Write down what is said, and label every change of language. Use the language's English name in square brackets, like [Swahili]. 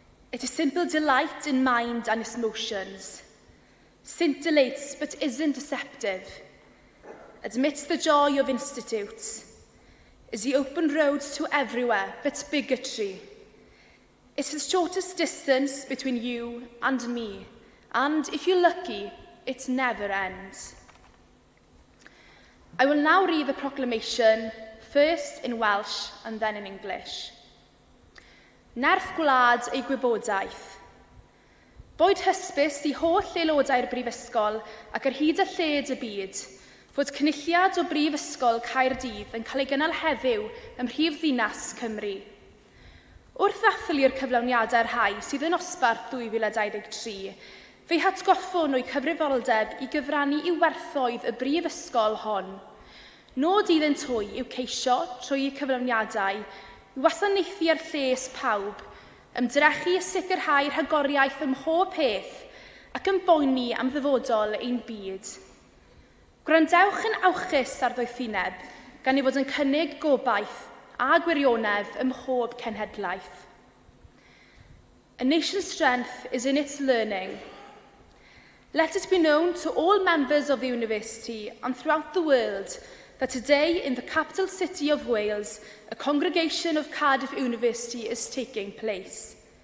[English] It is simple delight in mind and its motions, scintillates but isn't deceptive, admits the joy of institutes, is the open road to everywhere but bigotry. It's the shortest distance between you and me, and if you're lucky, it never ends. I will now read the proclamation, first in Welsh and then in English. [Welsh] Nerth gwlad ei gwybodaeth. Boed hysbys i holl aelodau'r brifysgol ac ar hyd y lled y byd, fod cynulliad o Brifysgol Caerdydd yn cael ei gynnal heddiw ym Mhrifddinas Cymru. Wrth ddathlu'r cyflawniadau'r rhai sydd yn osbarth 2023, fe'i hatgoffwn o'i cyfrifoldeb i gyfrannu i werthoedd y brifysgol hon. Nod iddynt twy yw ceisio trwy eu cyflawniadau i wasanaethu'r lles pawb, ymdrechu i sicrhau rhagoriaeth ym mhob peth ac yn boeni am ddyfodol ein byd. Gwrandewch yn awchus ar ddoethineb gan ei fod yn cynnig gobaith a gwirionedd ym mhob cenhedlaeth. [English] A nation's strength is in its learning. Let it be known to all members of the university and throughout the world that today in the capital city of Wales, a congregation of Cardiff University is taking place.